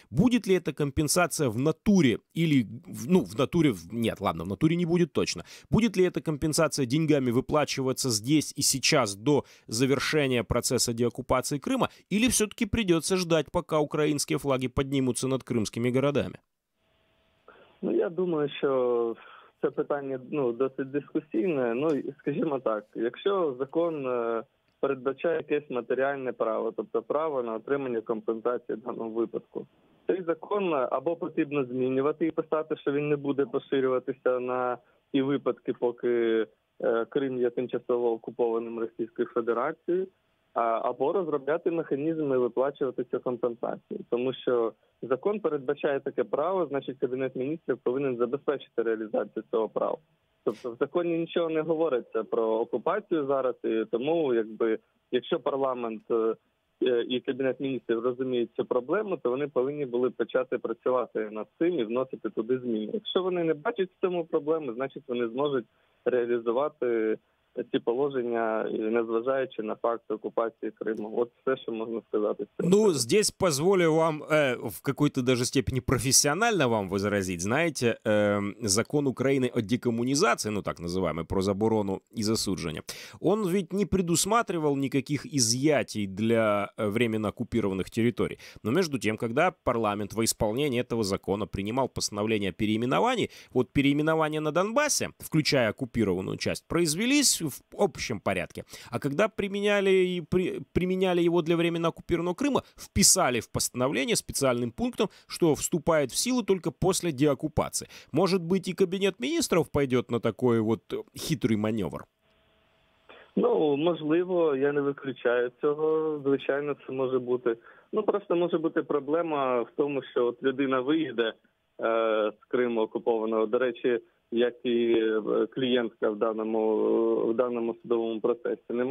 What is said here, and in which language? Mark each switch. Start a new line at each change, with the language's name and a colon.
Russian: Будет ли эта компенсация в натуре или, в натуре, нет, ладно, в натуре не будет точно. Будет ли эта компенсация деньгами выплачиваться здесь и сейчас до завершения процесса деоккупации Крыма, или все-таки придется ждать, пока украинские флаги поднимутся над крымскими городами?
Ukrainian: Ну, я думаю, що це питання досить дискусійне. Скажімо так, якщо закон передбачає якесь матеріальне право, тобто право на отримання компенсації в даному випадку, цей закон або потрібно змінювати і писати, що він не буде поширюватися на ті випадки, поки Крим є тимчасово окупованим Російською Федерацією, або розробляти механізми і виплачувати цю компенсацію. Тому що закон передбачає таке право, значить Кабінет міністрів повинен забезпечити реалізацію цього права. Тобто в законі нічого не говориться про окупацію зараз, і тому якщо парламент і Кабінет міністрів розуміють цю проблему, то вони повинні були почати працювати над цим і вносити туди зміни. Якщо вони не бачать в цьому проблеми, значить вони зможуть реалізувати ці положення, незважаючи на факт
Russian: оккупации Крыма. Вот все, что можно сказать. Здесь позволю вам в какой-то даже степени профессионально вам возразить. Знаете, закон Украины о декоммунизации, так называемый,
Ukrainian: про заборону и засудження,
Russian: он ведь не предусматривал никаких изъятий для временно оккупированных территорий. Но между тем, когда парламент во исполнение этого закона принимал постановление о переименовании, вот переименования на Донбассе, включая оккупированную часть, произвелись в общем порядке. А когда применяли его для временно оккупированного Крыма, вписали в постановление специальным пунктом, что вступает в силу только после деоккупации. Может быть, и Кабинет министров пойдет на такой вот хитрый маневр?
Ukrainian: Можливо, я не виключаю цього. Звичайно, це може бути. Просто може бути проблема в тому, що от людина виїде з Криму окупованого. До речі, як і клієнтка в даному судовому процесі.